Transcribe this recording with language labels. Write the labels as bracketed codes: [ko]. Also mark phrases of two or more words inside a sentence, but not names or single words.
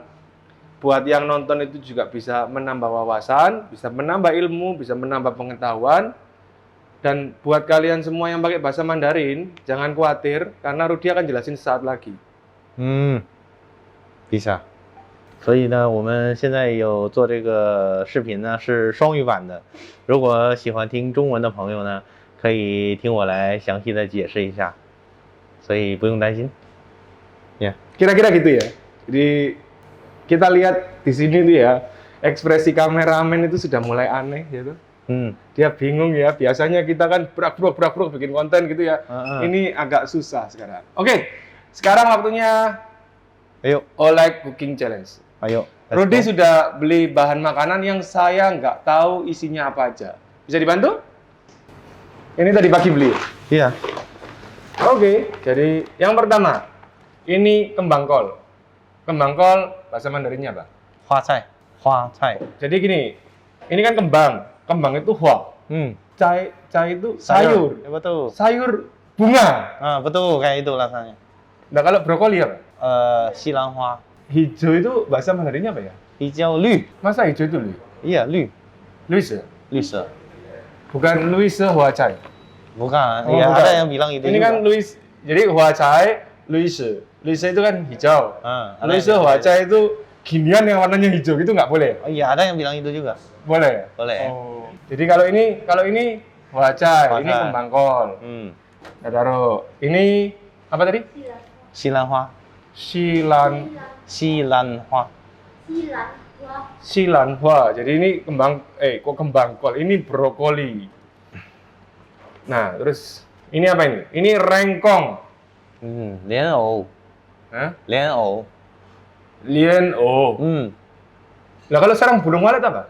[id] Buat yang nonton itu juga bisa menambah wawasan, bisa menambah ilmu, bisa menambah pengetahuan. Dan buat kalian semua yang pakai bahasa Mandarin, jangan khawatir karena Rudy akan jelasin sesaat lagi. Bisa. [zh] 所以呢，我们现在有做这个视频呢，是双语版的。如果喜欢听中文的朋友呢，可以听我来详细的解释一下，所以不用担心。Ya. [id] Kira-kira gitu ya. Jadi kita lihat di sini tuh ya, ekspresi kameramen itu sudah mulai aneh gitu. Dia bingung ya. Biasanya kita kan brak-brak bikin konten gitu ya. Ini agak susah sekarang. Oke, sekarang waktunya Ayo. Oleg Cooking Challenge. Ayo. Rudy sudah beli bahan makanan yang saya nggak tahu isinya apa aja. Bisa dibantu? Ini tadi pagi beli. Iya. Oke, jadi yang pertama, ini kembang kol. Kembang kol bahasa Mandarinnya apa? [zh] 花菜。花菜. [id] Jadi gini, ini kan kembang. Kembang itu hua. Cai itu sayur. Ya, betul. Sayur bunga. Betul, kayak itu rasanya. Nah, kalau brokoli apa? [zh] 西兰花. [id] Hijau itu bahasa Mandarinnya apa ya? Hijau lü. Masa hijau itu lü? Iya, lü. Luise? Luise. Bukan [zh] 绿色花菜. [id] Bukan. Oh, Ya, bukan. ada yang bilang itu Ini juga. kan Luis. Jadi [zh] 花菜, [id] Luise. Luise itu kan hijau. [zh] 绿色花菜 [id] itu ginian yang warnanya hijau gitu nggak boleh? Oh iya, ada yang bilang itu juga. Boleh. Boleh. Oh. Jadi kalau ini [zh] 花菜, [id] Hua ini cai. kembang kol. Nah, taruh. Ini apa tadi? [zh] 西兰花. Xilan hua. 西兰花. [id] Jadi ini kok kembang kol. Ini brokoli. Nah, terus ini apa ini? Ini rengkong. [zh] 莲藕. [id] Hah? [zh] 莲藕. 莲藕. [id] Nah, kalau sarang burung walet apa?